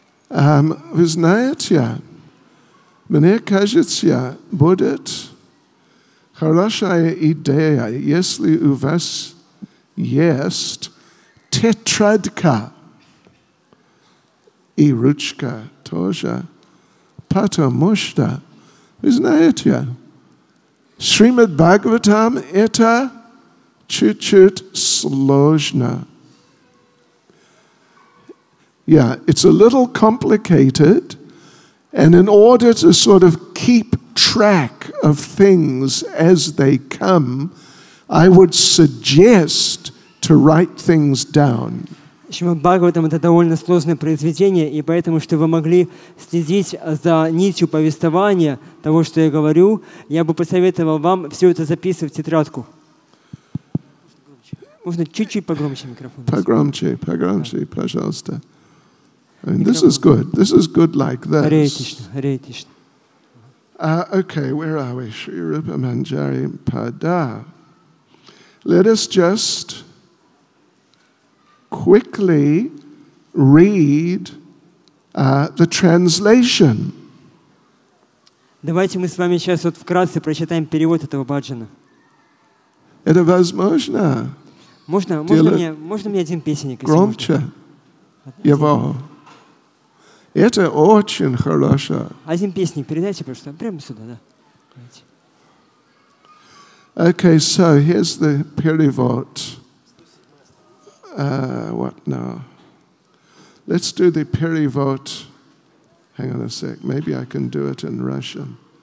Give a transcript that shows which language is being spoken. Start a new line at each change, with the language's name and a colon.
Russian: Вы знаете, мне кажется, будет хорошая идея, если у вас есть тетрадка и ручка тоже, потому что вы знаете, Шримад Бхагаватам это чуть-чуть сложно.
English: Yeah, it's a little complicated, and in order to sort of keep track of things as they come, I would suggest to write things down.
Russian: Шримад Бхагаватам — это довольно сложное произведение, и поэтому, чтобы вы могли следить за нитью повествования того, что я говорю, я бы посоветовал вам все это записывать в тетрадку. Можно чуть-чуть погромче микрофон. Погромче, пожалуйста.
English: I mean, this is good. This is good like this.
Sanskrit: Hare Krishna, Hare Krishna.
English: Okay, where are we? Shri Rupa Manjari Pada. Let us just quickly read the translation.
Russian: Давайте мы с вами сейчас вот вкратце прочитаем перевод этого баджана. Это возможно? Можно мне один песенник? Громче. Его. Это очень хорошо. Один песенник передайте, просто прямо сюда, да. Давайте.
English: Okay, so here's the перевод. What now? Let's do the перевод. Hang on a sec. Maybe I can do it in Russian.